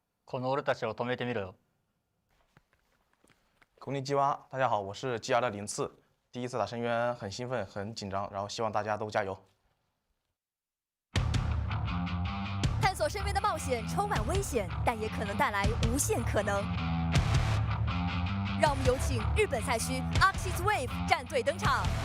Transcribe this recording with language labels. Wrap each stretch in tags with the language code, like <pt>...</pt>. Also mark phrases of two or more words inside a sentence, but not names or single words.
<ja>この俺たちを止めてみろよ。こんにちは，</ja> <zh>大家好，我是 GR 的林次，第一次打深渊，很兴奋，很紧张，然后希望大家都加油。探索深渊的冒险充满危险，但也可能带来无限可能。让我们有请日本赛区 AXIZ Wave 战队登场。</zh>